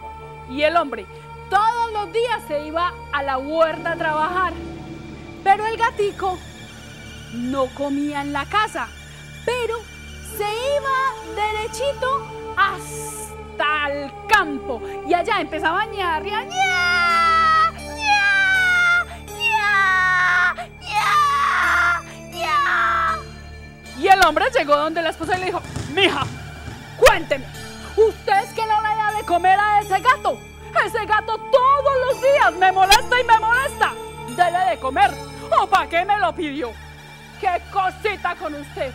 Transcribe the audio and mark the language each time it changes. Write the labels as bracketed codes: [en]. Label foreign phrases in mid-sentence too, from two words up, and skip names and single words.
[es] Y el hombre todos los días se iba a la huerta a trabajar. Pero el gatico no comía en la casa, pero se iba derechito hasta el campo y allá empezaba a ñar, ña, ña, ña, ña, ña. Y el hombre llegó donde la esposa y le dijo: mija, cuénteme, ¿usted es que no le da de comer a ese gato? Ese gato todos los días me molesta y me molesta. Dele de comer. ¿O para qué me lo pidió? ¡Qué cosita con usted!